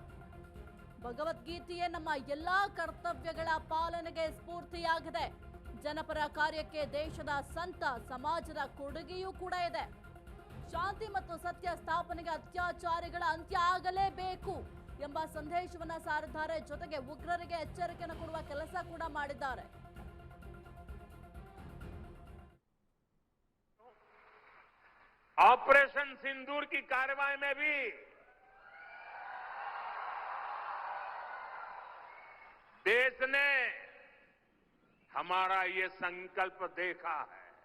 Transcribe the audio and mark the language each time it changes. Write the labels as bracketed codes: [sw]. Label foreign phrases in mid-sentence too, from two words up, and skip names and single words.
[kn] ಭಗವದ್ಗೀತೆಯೇ ನಮ್ಮ ಎಲ್ಲಾ ಕರ್ತವ್ಯಗಳ ಪಾಲನೆಗೆ ಸ್ಫೂರ್ತಿಯಾಗಿದೆ. ಜನಪರ ಕಾರ್ಯಕ್ಕೆ ದೇಶದ ಸಂತ ಸಮಾಜದ ಕೊಡುಗೆಯೂ ಕೂಡ ಇದೆ. ಶಾಂತಿ ಮತ್ತು ಸತ್ಯ ಸ್ಥಾಪನೆಗೆ ಅತ್ಯಾಚಾರಿಗಳ ಅಂತ್ಯ ಆಗಲೇಬೇಕು ಎಂಬ ಸಂದೇಶವನ್ನ ಸಾರಿದ್ದಾರೆ. ಜೊತೆಗೆ ಉಗ್ರರಿಗೆ ಎಚ್ಚರಿಕೆಯನ್ನು ಕೊಡುವ ಕೆಲಸ ಕೂಡ ಮಾಡಿದ್ದಾರೆ. [hi] ऑपरेशन सिंदूर की कार्रवाई में भी देश ने हमारा ये संकल्प देखा है।